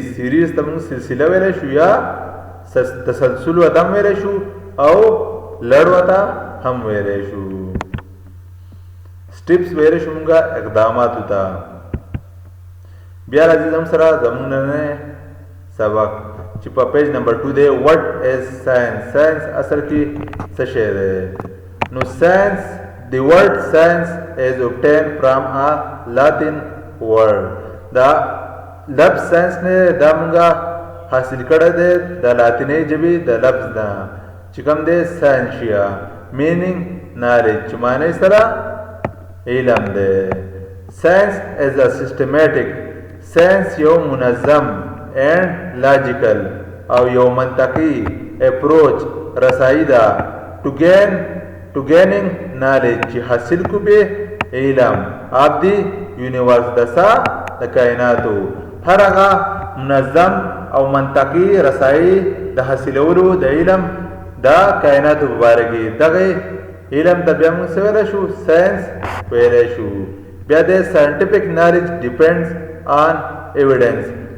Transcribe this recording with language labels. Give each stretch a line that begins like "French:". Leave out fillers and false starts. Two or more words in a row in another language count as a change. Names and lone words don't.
Pashto: سیریز ته مونږ سلسله ویلی شو یا تسلسل ته هم ویلی شو او لړ وته هم ویلی شو. سټیپس ویلی شو مونږه اقداماتو ته. بیا راځي زموږ سره زموږ نننی سبق چې په پیج نمبر 2 دی
English: what is science.
Pashto: ساينس اصل کې څه شی دی؟ نو ساينس،
English: the word science is obtained from a Latin word.
Pashto: دا لفظ ساينس نه دا مونږه حاصل کړی دی د لاتیني ژبې د لفظ نه چې کوم دی ساينشیا،
English: meaning knowledge،
Pashto: چې معنی سره علم دی.
English: ساينس is a systematic.
Pashto: ساينس یو منظم
English: and logical
Pashto: او یو منطقي approach رسائی ده
English: to gaining knowledge
Pashto: چې حاصل کو به علم
English: of the universe
Pashto: دسا د کائناتو. هر هغه منظم او منطقي رسائی د حاصلولو د علم دا کائناتو په باره کې دغه علم ته بیا موږ څه ویلی شو؟ ساينس ویلی شو. بیا د
English: scientific knowledge depends on evidence.